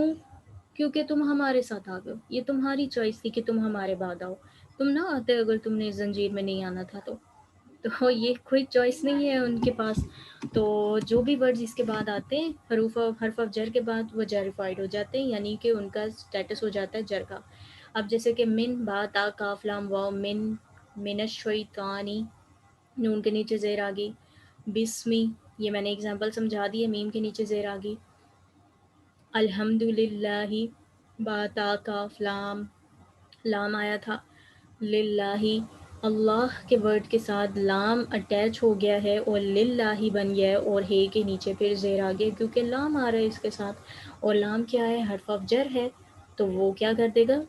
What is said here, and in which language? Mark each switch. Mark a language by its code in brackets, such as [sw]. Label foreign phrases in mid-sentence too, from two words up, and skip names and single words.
[ur] کیونکہ تم ہمارے ساتھ آ گئے ہو، یہ تمہاری چوائس تھی کہ تم ہمارے بعد آؤ. تم نہ آتے اگر تم نے زنجیر میں نہیں آنا تھا تو یہ کوئی چوائس نہیں ہے ان کے پاس. تو جو بھی ورڈز اس کے بعد آتے ہیں حرف آف جر کے بعد وہ جریفائڈ ہو جاتے ہیں، یعنی کہ ان کا سٹیٹس ہو جاتا ہے جر کا. اب جیسے کہ من، با، تا، کاف، لام، واو، [ar] من الشیطانی، [ur] نون کے نیچے زیر آ گئی. بسمی، یہ میں نے اگزامپل سمجھا دی ہے، میم کے نیچے زیر آ گئی. [ar] الحمد للہ، [ur] با، تا، کاف، لام آیا تھا، للہ، اللہ کے ورڈ کے ساتھ لام اٹیچ ہو گیا ہے اور للہ بن گیا ہے اور ہے کے نیچے پھر زیر آ گیا کیونکہ لام آ رہا ہے اس کے ساتھ، اور لام کیا ہے؟ حرف آف جر ہے، تو وہ کیا کر دے گا؟